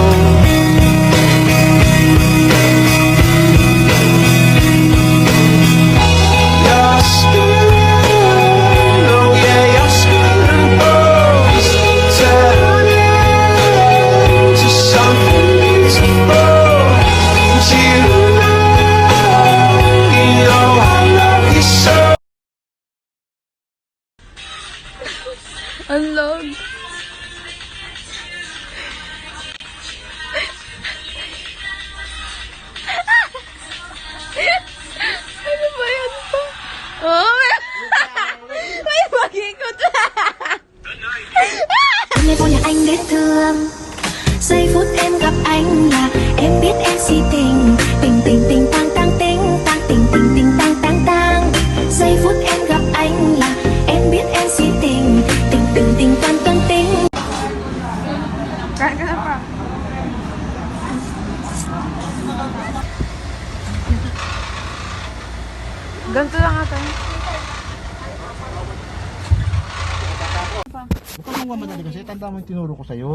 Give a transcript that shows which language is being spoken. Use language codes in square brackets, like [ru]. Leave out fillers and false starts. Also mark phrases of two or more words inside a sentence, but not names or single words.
[en] Your skin, oh yeah, your skin goes turning to something beautiful. And you know I love you so. Unload. [tl] Ano ba yan po? Oh, may mag-ikot. [vi] Ngày vô nhà anh đến thương, giây phút em gặp anh là em biết em si tình, tình tình tình tang tang tình tang tình tình tình tang tang tang. Giây phút em gặp anh là em biết em si tình, tình tình tình tang tang tình. [tl] Kain ka na pa. Ganito lang ata. Huwag kang mamadali kasi tanda mo yung tinuro ko sa'yo.